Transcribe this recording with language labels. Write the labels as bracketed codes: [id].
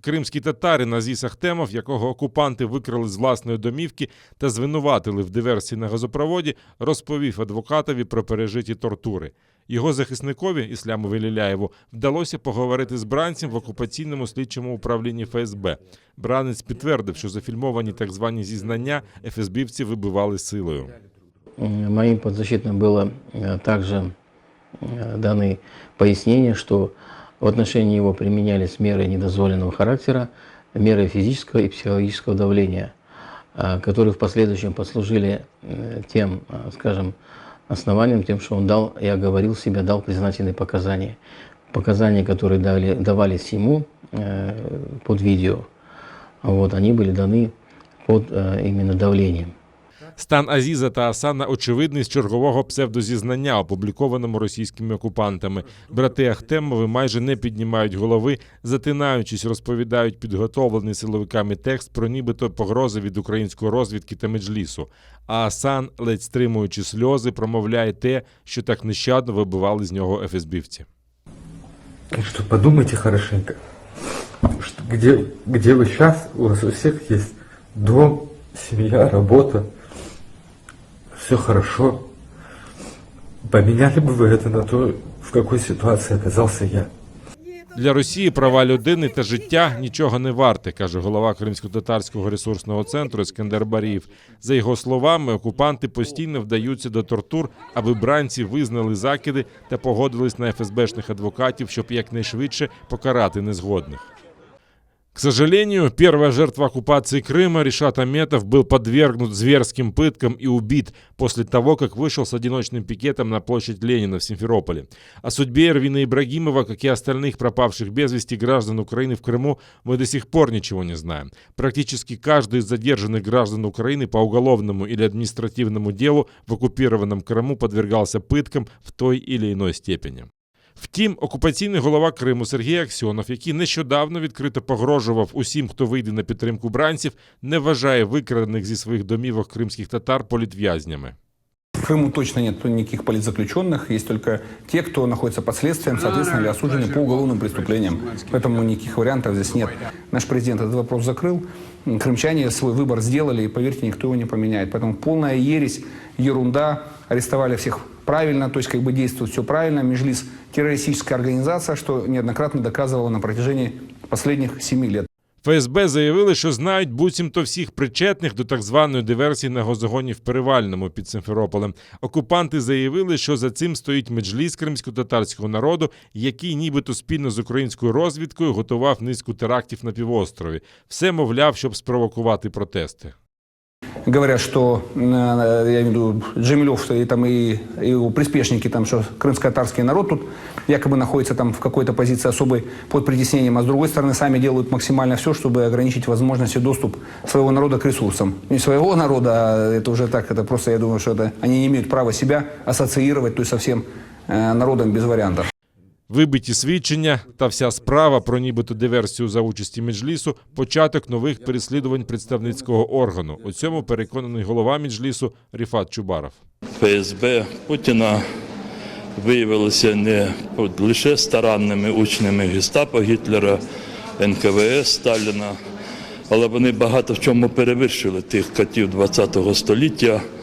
[uk] Кримський татарин Азіз Ахтемов, якого окупанти викрали з власної домівки та звинуватили в диверсії на газопроводі, розповів адвокатові про пережиті тортури. Його захисникові, Ісламу Веліляєву, вдалося поговорити з бранцем в окупаційному слідчому управлінні ФСБ. Бранець підтвердив, що зафільмовані так звані зізнання ФСБівці вибивали силою. [ru] Моим подзащитным было также даны пояснения, что в отношении его применялись меры недозволенного характера, меры физического и психологического давления, которые в последующем послужили тем, скажем, основанием, тем, что он дал, я оговорил себя, дал признательные показания. Показания, которые давались ему под видео, они были даны под именно давлением. [uk] Стан Азіза та Асана очевидний з чергового псевдозізнання, опублікованому російськими окупантами. Брати Ахтемови майже не піднімають голови, затинаючись, розповідають підготовлений силовиками текст про нібито погрози від української розвідки та Меджлісу. А Асан, ледь стримуючи сльози, промовляє те, що так нещадно вибивали з нього ФСБівці. [ru] Что подумайте хорошенько, где вы сейчас, у вас у всех есть дом, семья, работа. Все хорошо. Поменяли бы вы это на то, в какой ситуации оказался я? [uk] Для Росії права людини та життя нічого не варте, каже голова Кримсько-татарського ресурсного центру Ескендер Барієв. За його словами, окупанти постійно вдаються до тортур, аби бранці визнали закиди та погодились на ФСБшних адвокатів, щоб якнайшвидше покарати незгодних. [ru] К сожалению, первая жертва оккупации Крыма, Ришат Аметов, был подвергнут зверским пыткам и убит после того, как вышел с одиночным пикетом на площадь Ленина в Симферополе. О судьбе Эрвина Ибрагимова, как и остальных пропавших без вести граждан Украины в Крыму, мы до сих пор ничего не знаем. Практически каждый из задержанных граждан Украины по уголовному или административному делу в оккупированном Крыму подвергался пыткам в той или иной степени. [uk] Втім, окупаційний голова Криму Сергій Аксьонов, який нещодавно відкрито погрожував усім, хто вийде на підтримку бранців, не вважає викрадених зі своїх домівок кримських татар політв'язнями. [ru] В Крыму точно нет никаких политзаключенных, есть только те, кто находится под следствием, соответственно, или осуждены по уголовным преступлениям. Поэтому никаких вариантов здесь нет. Наш президент этот вопрос закрыл, крымчане свой выбор сделали, и, поверьте, никто его не поменяет. Поэтому полная ересь, ерунда, арестовали всех правильно, то есть как бы действует все правильно. Меджлис – террористическая организация, что неоднократно доказывала на протяжении последних 7 лет. [uk] ФСБ заявили, що знають буцімто всіх причетних до так званої диверсії на газогоні в Перевальному під Симферополем. Окупанти заявили, що за цим стоїть Меджліс кримсько-татарського народу, який нібито спільно з українською розвідкою готував низку терактів на півострові. Все, мовляв, щоб спровокувати протести. [ru] Говорят, что, я имею в виду, Джемилев и его приспешники, что крымско-татарский народ тут якобы находится там в какой-то позиции особой под притеснением, а с другой стороны сами делают максимально все, чтобы ограничить возможность и доступ своего народа к ресурсам. Не своего народа, а это уже так, это просто, я думаю, что они не имеют права себя ассоциировать, то есть со всем народом без вариантов. [uk] Вибиті свідчення та вся справа про нібито диверсію за участі Меджлісу – початок нових переслідувань представницького органу. У цьому переконаний голова Меджлісу Ріфат Чубаров. ФСБ Путіна виявилися не лише старанними учнями гестапо Гітлера, НКВС Сталіна, але вони багато в чому перевершили тих катів ХХ століття.